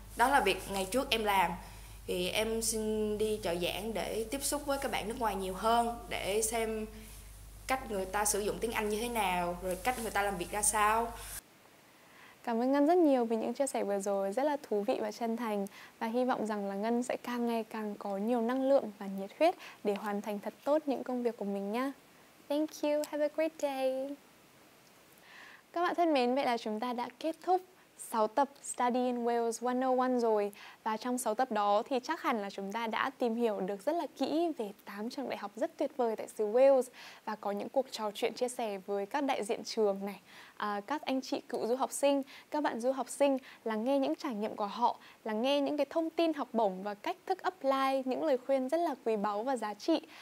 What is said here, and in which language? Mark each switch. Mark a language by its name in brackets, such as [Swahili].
[Vietnamese] Đó là việc ngày trước em làm. Thì em xin đi trợ giảng để tiếp xúc với các bạn nước ngoài nhiều hơn, để xem cách người ta sử dụng tiếng Anh như thế nào, rồi cách người ta làm việc ra sao. Cảm ơn Ngân rất nhiều vì những chia sẻ vừa rồi rất là thú vị và chân thành. Và hy vọng rằng là Ngân sẽ càng ngày càng có nhiều năng lượng và nhiệt huyết để hoàn thành thật tốt những công việc của mình nhé. [English] Thank you, have a great day. [Vietnamese] Các bạn thân mến, vậy là chúng ta đã kết thúc 6 tập Study in Wales 101 rồi. Và trong 6 tập đó thì chắc hẳn là chúng ta đã tìm hiểu được rất là kỹ về 8 trường đại học rất tuyệt vời tại xứ Wales. Và có những cuộc trò chuyện chia sẻ với các đại diện trường này, các anh chị cựu du học sinh, các bạn du học sinh, lắng nghe những trải nghiệm của họ, lắng nghe những cái thông tin học bổng và cách thức apply, những lời khuyên rất là quý báu và giá trị.